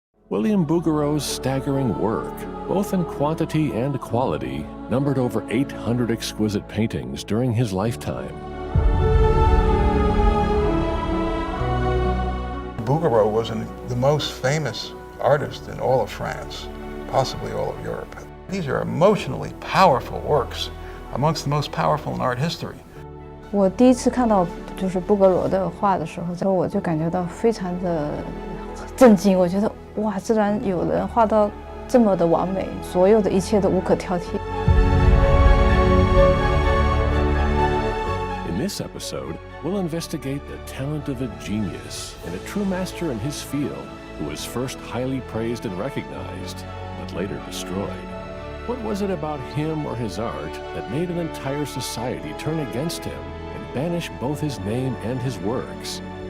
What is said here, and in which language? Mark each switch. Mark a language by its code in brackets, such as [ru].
[en] William Bouguereau's staggering work, both in quantity and quality, numbered over 800 exquisite paintings during his lifetime. Bouguereau was the most famous artist in all of France, possibly all of Europe. These are emotionally powerful works, amongst the most powerful in art history. [zh] 我第一次看到就是布格罗的画的时候，我就感觉到非常的震惊。我觉得哇，居然有人画到这么的完美，所有的一切都无可挑剔。 [en] In this episode, we'll investigate the talent of a genius and a true master in his field who was first highly praised and recognized, but later destroyed. What was it about him or his art that made an entire society turn against him and banish both his name and his works?